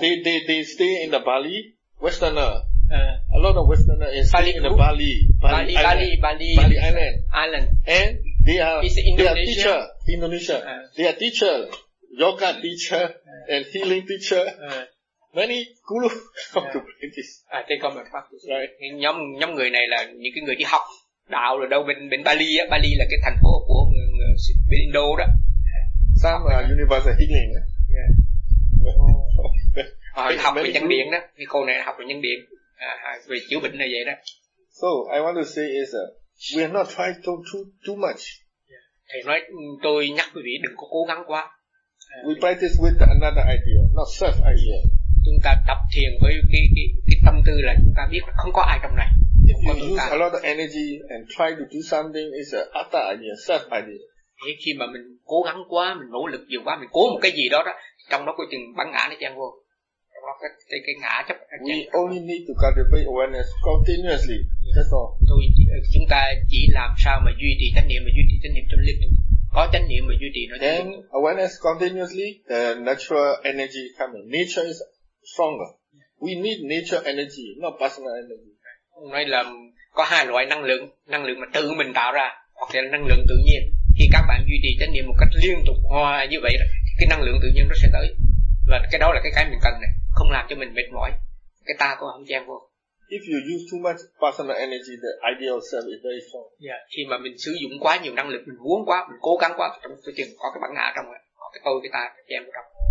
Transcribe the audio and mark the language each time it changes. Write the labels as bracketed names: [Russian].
[English] They stay in the Bali, Westerner. A lot of Westerner is staying in the Bali. Bali Island. And they are. It's Indonesia. They are teacher. Indonesia. They are teacher. Yoga teacher. And healing teacher. Many guru come to practice. They come and practice. Right. [Vietnamese] Nhóm người này là những cái người đi học đạo ở đâu bên Bali á. Bali là cái thành phố của bên Indo đó. [English] Some universal healing. [Vietnamese] Yeah. Oh. học về nhân điện đó. Cái cô này học về nhân điện. Về chữa bệnh này vậy đó. [English] So I want to say is we are not trying to too much. Yeah. [Vietnamese] Thầy nói tôi nhắc quý vị đừng có cố gắng quá. [English] We practice with another idea, not self idea. [Vietnamese] Chúng ta tập thiền với cái tâm tư là chúng ta biết không có ai trong này. [English] If you use a lot of energy and try to do something, it's an other idea, self idea. [Vietnamese] Khi mà mình cố gắng quá, mình nỗ lực nhiều quá, mình cố một cái gì đó, trong đó có chừng bắn ngã nó chen vô. Trong đó cái ngã chấp. [English] We only need to cultivate awareness continuously. That's all. [Vietnamese] Chúng ta chỉ làm sao mà duy trì chánh niệm, mà duy trì chánh niệm trong liên tục. Có chánh niệm mà duy trì nó. [English] Then awareness continuously, the natural energy coming. Nature is stronger. We need nature energy, not personal energy. [Vietnamese] Ông nói là có hai loại năng lượng mà tự mình tạo ra hoặc là năng lượng tự nhiên. Khi các bạn duy trì chánh niệm một cách liên tục hoa như vậy đó, thì cái năng lượng tự nhiên nó sẽ tới. Và cái đó là cái mình cần này, không làm cho mình mệt mỏi. Cái ta cũng không chen vô. [English] If you use too much personal energy, the ideal self is very strong. [Vietnamese] Yeah, khi mà mình sử dụng quá nhiều năng lực, mình muốn quá, mình cố gắng quá, trong cái chừng có cái bản ngã trong đó, có cái tôi, cái ta chen vô trong.